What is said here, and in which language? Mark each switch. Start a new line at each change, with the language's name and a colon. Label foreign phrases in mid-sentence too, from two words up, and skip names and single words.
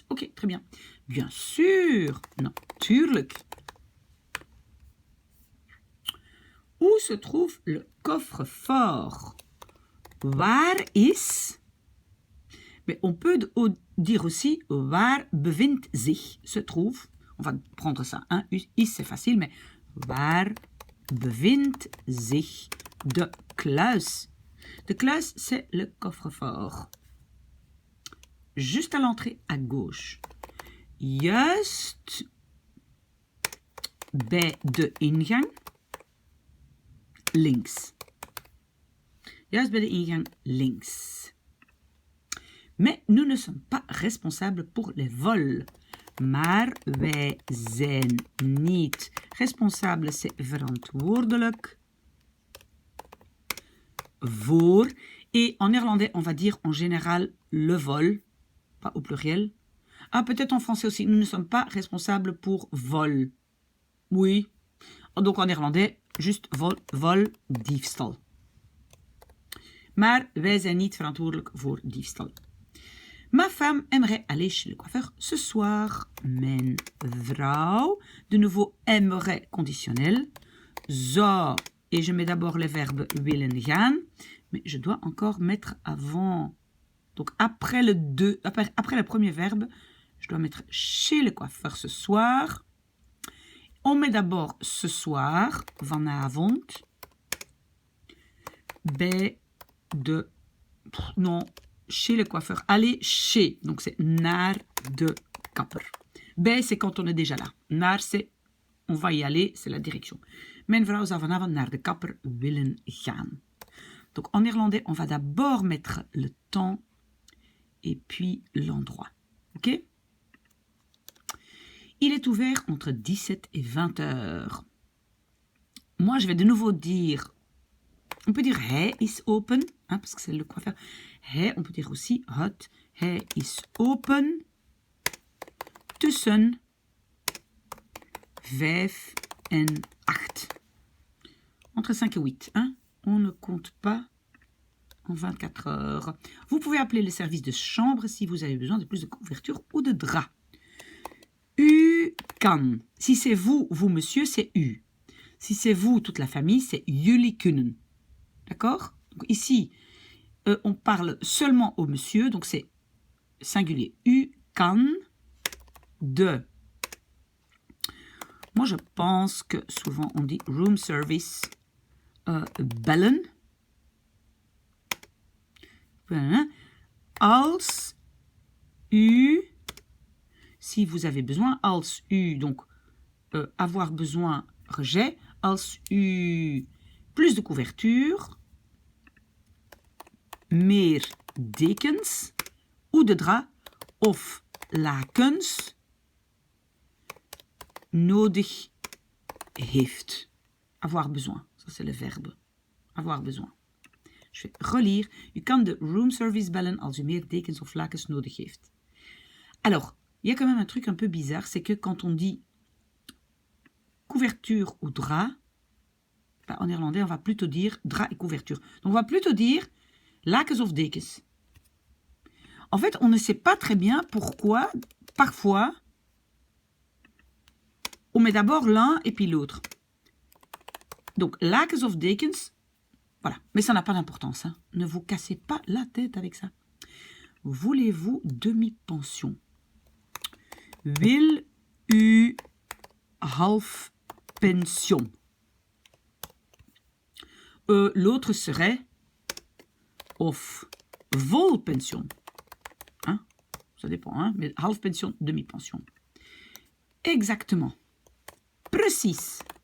French: Oké, très bien. Bien sûr, natuurlijk. Où se trouve le coffre-fort?
Dutch: Waar is?
French: Mais on peut dire aussi
Dutch: waar bevindt zich,
French: se trouve. On va prendre ça. Hein? Is, c'est facile, mais
Dutch: waar bevindt zich de kluis? De kluis,
French: c'est le coffre-fort. Juste à l'entrée à gauche.
Dutch: Juist bij de ingang links. Juist bij de ingang links.
French: Mais nous ne sommes pas responsables pour les vols.
Dutch: Maar wij zijn niet.
French: Responsable, c'est
Dutch: verantwoordelijk voor.
French: Et en néerlandais, on va dire en général le vol, pas au pluriel. Ah, peut-être en français aussi, nous ne sommes pas responsables pour vol. Oui. Donc en néerlandais, juste vol, diefstal.
Dutch: Maar wij zijn niet verantwoordelijk voor diefstal.
French: Ma femme aimerait aller chez le coiffeur ce soir.
Dutch: Mijn vrouw,
French: de nouveau aimerait conditionnel. Zou, et je mets d'abord les verbes
Dutch: willen gaan,
French: mais je dois encore mettre avant. Donc après le premier verbe, je dois mettre chez le coiffeur ce soir. On met d'abord ce soir,
Dutch: vanavond, bij de...
French: Non, chez le coiffeur. Aller chez, donc c'est
Dutch: naar de kapper. Bij,
French: c'est quand on est déjà là. Naar, c'est on va y aller, c'est la direction.
Dutch: Mijn vrouw zou vanavond naar de kapper willen gaan.
French: Donc en néerlandais, on va d'abord mettre le temps et puis l'endroit. Ok? Il est ouvert entre 17 et 20 heures. Moi, je vais de nouveau dire... On peut dire
Dutch: hij is open,
French: hein, parce que c'est le coiffeur. Hij, on peut dire aussi het.
Dutch: Hij is open tussen 5 en 8.
French: Entre 5 et 8. Hein? On ne compte pas en 24 heures. Vous pouvez appeler le service de chambre si vous avez besoin de plus de couverture ou de drap.
Dutch: U kan.
French: Si c'est vous, monsieur, c'est u. Si c'est vous, toute la famille, c'est
Dutch: jullie kunnen.
French: D'accord? Donc ici, on parle seulement au monsieur, donc c'est singulier.
Dutch: U kan de.
French: Moi, je pense que souvent on dit
Dutch: room service bellen. Als u,
French: si vous avez besoin,
Dutch: als u,
French: donc avoir besoin, rejet,
Dutch: als u,
French: plus de couverture,
Dutch: meer dekens,
French: ou de drap,
Dutch: of lakens, nodig heeft.
French: Avoir besoin, ça c'est le verbe, avoir besoin. Je vais relire.
Dutch: U kan de room service bellen als u meer dekens of lakens nodig heeft.
French: Alors, il y a quand même un truc un peu bizarre, c'est que quand on dit couverture ou drap, en néerlandais, on va plutôt dire drap et couverture. Donc, on va plutôt dire
Dutch: lakens of dekens.
French: En fait, on ne sait pas très bien pourquoi, parfois, on met d'abord l'un et puis l'autre. Donc,
Dutch: lakens of dekens,
French: voilà. Mais ça n'a pas d'importance. Hein. Ne vous cassez pas la tête avec ça. Voulez-vous demi-pension?
Dutch: Wil u half pension?
French: L'autre serait
Dutch: of vol pension.
French: Hein? Ça dépend, hein, mais
Dutch: half pension,
French: demi-pension. Exactement. Precies.